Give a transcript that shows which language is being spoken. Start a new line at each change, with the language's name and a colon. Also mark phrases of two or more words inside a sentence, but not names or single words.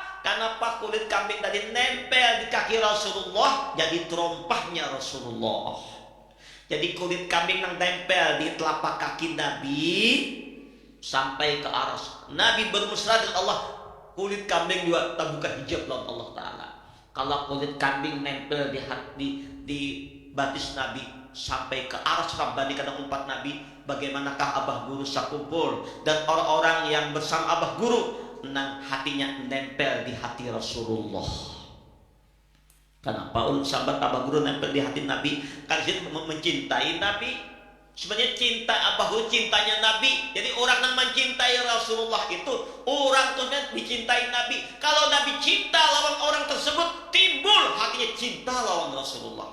Indonesian: Kenapa kulit kambing tadi nempel di kaki Rasulullah, jadi terompahnya Rasulullah. Jadi kulit kambing yang nempel di telapak kaki Nabi sampai ke arasy.
Banjar: Nabi bermusra dengan Allah, kulit kambing juga terbuka hijab lawan Allah Ta'ala. Kalau kulit kambing nempel di batis Nabi sampai ke arasy Rabbani kada umpat Nabi, bagaimanakah Abah Guru sakumpul dan orang-orang yang bersama Abah Guru nang hatinya nempel di hati Rasulullah. Kenapa ulun sahabat Abah Guru nempel di hati Nabi?
Indonesian: Karena dia mencintai Nabi. Sebenarnya cinta Abah Guru cintanya Nabi. Jadi orang yang mencintai Rasulullah itu orang tuh dicintai Nabi.
Banjar: Kalau Nabi cinta lawan orang tersebut, timbul hatinya cinta lawan Rasulullah.